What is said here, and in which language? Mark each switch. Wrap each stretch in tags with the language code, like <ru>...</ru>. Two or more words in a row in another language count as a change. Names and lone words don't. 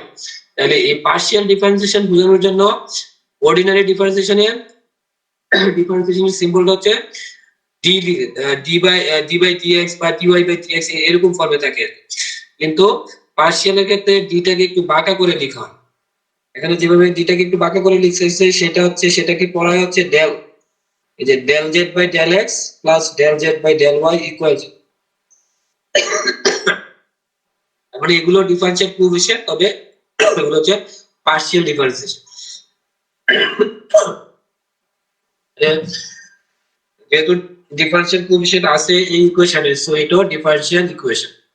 <bn>তাহলে এই</bn> <en>partial differentiation</en> <bn>বোঝানোর জন্য</bn> <en>ordinary differentiationের</en> <bn>সিম্বলটা হচ্ছে</bn> <en>d by dx</en> <bn>বা</bn> <en>dy by dx</en> <bn>এরকম ফর্মে থাকে, কিন্তু পার্শিয়ালের ক্ষেত্রে d টাকে একটু বাঁকা করে লেখা হয়। এখানে যেভাবে d টাকে একটু বাঁকা করে লিখছে সেটাকে পড়া হচ্ছে del, এই যে</bn> <en>del z by del x plus del z by del y equal,</en> <bn>মানে এগুলো</bn> <en>differential coefficient,</en> <bn>তবে এগুলো হচ্ছে</bn> <en>partial differentiation.</en> <bn>যেহেতু</bn> <en>differential coefficient</en> <bn>আছে এই ইকুয়েশনে, সো এটাও</bn> <en>differential equation.</en>